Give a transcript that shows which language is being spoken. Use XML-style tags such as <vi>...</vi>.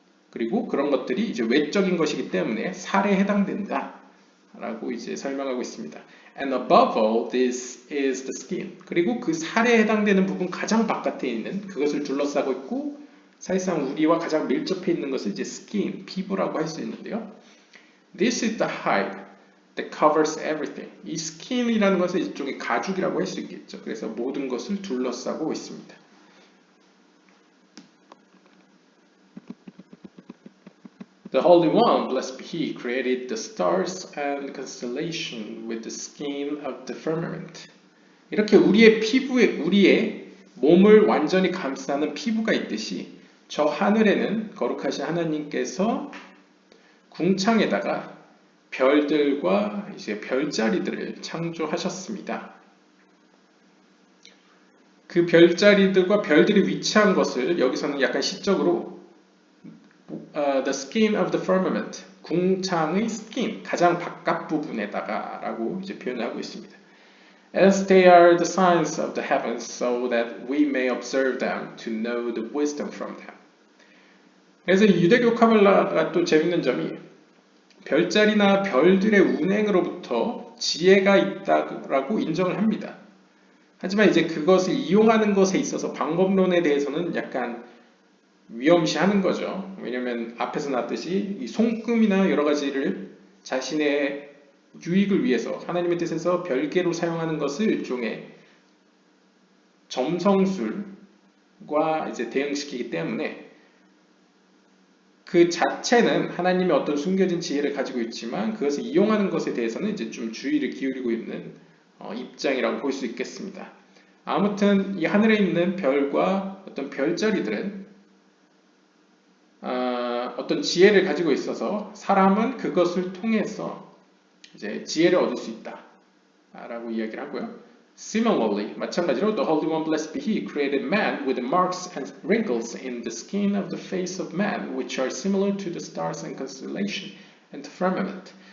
<ko>그리고 그런 것들이 이제 외적인 것이기 때문에 살에 해당된다 라고 이제 설명하고 있습니다.</ko> <en>And above all, this is the skin.</en> <ko>그리고 그 살에 해당되는 부분 가장 바깥에 있는 그것을 둘러싸고 있고 사실상 우리와 가장 밀접해 있는 것을 이제 skin, 피부라고 할 수 있는데요.</ko> <en>This is the hide that covers everything.</en> <ko>이 skin이라는 것은 일종의 가죽이라고 할 수 있겠죠. 그래서 모든 것을 둘러싸고 있습니다.</ko> <en>The Holy One, blessed be He, created the stars and constellation with the skin of the firmament.</en> <ko>이렇게 우리의 피부에, 우리의 몸을 완전히 감싸는 피부가 있듯이 저 하늘에는 거룩하신 하나님께서 궁창에다가 별들과 이제 별자리들을 창조하셨습니다. 그 별자리들과 별들이 위치한 것을 여기서는 약간 시적으로</ko> <en>the skin of the firmament,</en> <ko>궁창의 skin, 가장 바깥 부분에다가 라고 이제 표현하고 있습니다.</ko> <en>As they are the signs of the heavens, so that we may observe them to know the wisdom from them.</en> <ko>그래서 유대교 카발라가 또 재밌는 점이 별자리나 별들의 운행으로부터 지혜가 있다고 인정을 합니다. 하지만 이제 그것을 이용하는 것에 있어서 방법론에 대해서는 약간 위험시하는 거죠. 왜냐하면 앞에서 나왔듯이 이 손금이나 여러 가지를 자신의 유익을 위해서 하나님의 뜻에서 별개로 사용하는 것을 일종의 점성술과 이제 대응시키기 때문에 그 자체는 하나님의 어떤 숨겨진 지혜를 가지고 있지만 그것을 이용하는 것에 대해서는 이제 좀 주의를 기울이고 있는 입장이라고 볼 수 있겠습니다. 아무튼 이 하늘에 있는 별과 어떤 별자리들은 어떤 지혜를 가지고 있어서 사람은 그것을 통해서 이제 지혜를 얻을 수 있다라고 이야기를 하고요.</ko> <en>Similarly,</en> <ko>마찬가지로</ko> <en>the Holy One, blessed be He, created man with marks and wrinkles in the skin of the face of man, which are similar to the stars and constellation and the firmament.</en>